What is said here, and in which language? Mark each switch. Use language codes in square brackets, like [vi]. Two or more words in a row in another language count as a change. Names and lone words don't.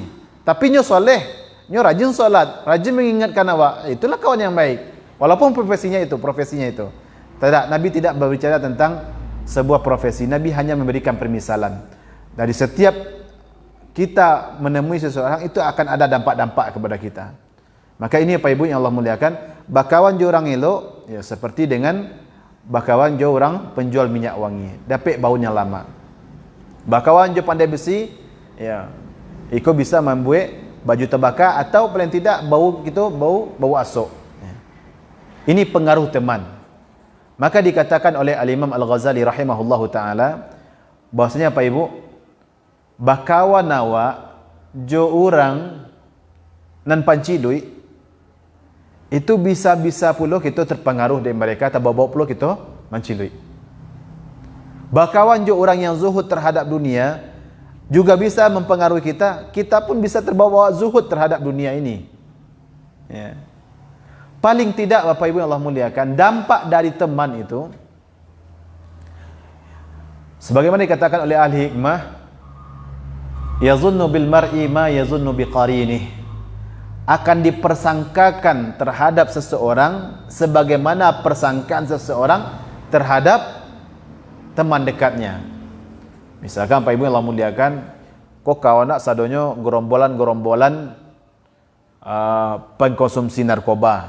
[min] Tapi nyo soleh, nyo rajin solat, rajin mengingatkan awak. [id] Itulah kawan yang baik. Walaupun profesinya itu. Tidak, Nabi tidak berbicara tentang sebuah profesi. Nabi hanya memberikan permisalan. Dari setiap kita menemui seseorang, itu akan ada dampak-dampak kepada kita. Maka ini Pak Ibu yang Allah muliakan, [min] bakawan jo orang elok, [id] ya seperti dengan [min] bakawan jo orang penjual minyak wangi. [id] Dapat baunya lama. [min] Bakawan jo pandai besi, [id] ya, iko bisa membuat baju terbakar atau paling tidak bau asok. Ini pengaruh teman. Maka dikatakan oleh Al-Imam Al-Ghazali rahimahullahu taala bahwasanya Pak Ibu, [min] bakawan awak jo orang nan panci duit [id] itu bisa pula kita terpengaruh dari mereka, atau [min] bawa pula kita manci duit. Bakawan jo orang [id] yang zuhud terhadap dunia juga bisa mempengaruhi kita. Kita pun bisa terbawa zuhud terhadap dunia ini. Ya. Paling tidak Bapak Ibu yang Allah muliakan, dampak dari teman itu sebagaimana dikatakan oleh ahli hikmah, [ar] yazunnu bil mar'i ma yazunnu biqarinih, [id] akan dipersangkakan terhadap seseorang sebagaimana persangkaan seseorang terhadap teman dekatnya. Misalkan Pak Ibu yang Allah muliakan, [min] kok kawan nak sadonyo [id] gerombolan pengkonsumsi narkoba.